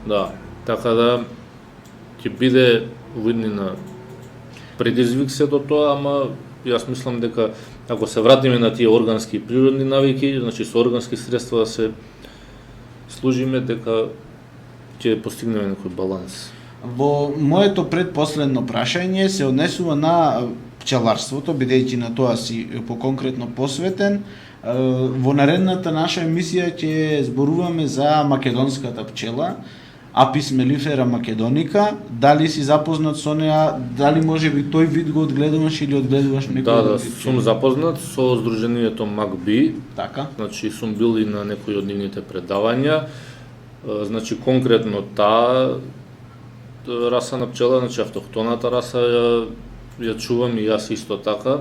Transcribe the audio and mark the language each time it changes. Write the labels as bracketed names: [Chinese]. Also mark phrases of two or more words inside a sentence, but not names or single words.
[Macedonian] Да, така да ќе биде во иднина предизвик сето тоа, ама јас мислам дека ако се вратиме на тие органски и природни навики, значи со органски средства да се служиме, дека ќе постигнеме некој баланс. Во моето предпоследно прашање се однесува на пчеларството, бидејќи на тоа си поконкретно посветен. Во наредната наша емисија ќе зборуваме за македонската пчела, Apis mellifera macedonica. Дали си запознат со неа, дали можеби тој вид го одгледуваш или одгледуваш некој? Да, сум запознат со Сдруженијето МакБи. Така. Значи сум бил и на некои од нивните предавања. Значи конкретно таа раса на пчела, значи автохтоната раса ја чувам и јас исто така.